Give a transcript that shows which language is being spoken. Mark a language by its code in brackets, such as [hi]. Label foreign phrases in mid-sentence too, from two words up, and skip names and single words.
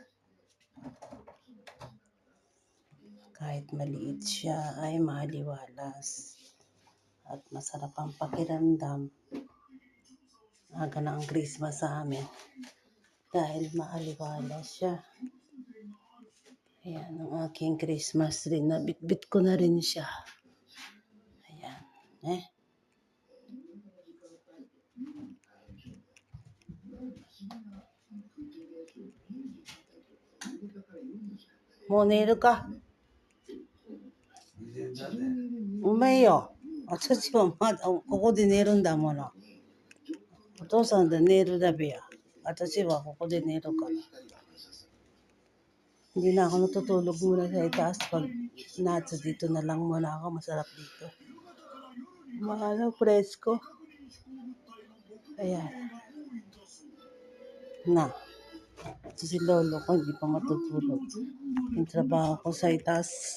[tl] Kahit maliit siya ay maliwalas at masarap ang pakiramdam. Aga na ang Christmas sa amin dahil maaliwalas siya. Ayan ang aking Christmas tree. Nabitbit ko na rin siya. Ayan. [ja] もう寝るか。うまいよ。私はまだここで寝るんだもの。お父さんで寝るだべや。私はここで寝るから。 [tl] Hindi na ako natutulog muna sa itaas. Pag nasa dito na lang muna ako. Masarap dito. Presko. Ayan. Na. Ito si lolo ko, hindi pa matutulog. Yung trabaho ko sa itaas.